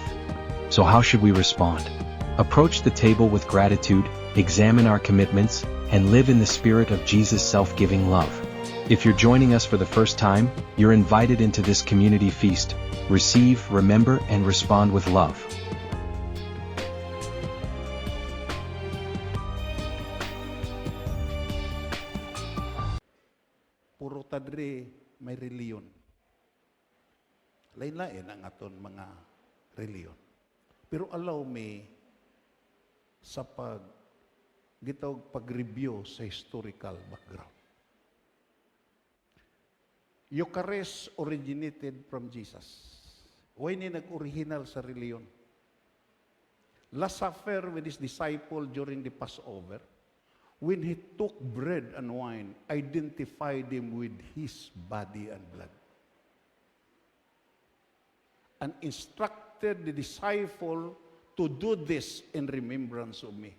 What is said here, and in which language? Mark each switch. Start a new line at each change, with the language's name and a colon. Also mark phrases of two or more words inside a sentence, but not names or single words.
English: So how should we respond? Approach the table with gratitude, examine our commitments, and live in the spirit of Jesus' self-giving love. If you're joining us for the first time, you're invited into this community feast. Receive, remember, and respond with love.
Hiligaynon: Puro tadre may reliyon. Lain-lain ang aton mga reliyon. Pero
English: allow me
Hiligaynon: sa pag-review sa
English: historical background. Eucharist originated from Jesus.
Hiligaynon: Why ni nag-original sa reliyon?
English: Last Supper with his disciple during the Passover, when he took bread and wine, identified him with his body and blood. And instructed the disciple to do this in remembrance of me.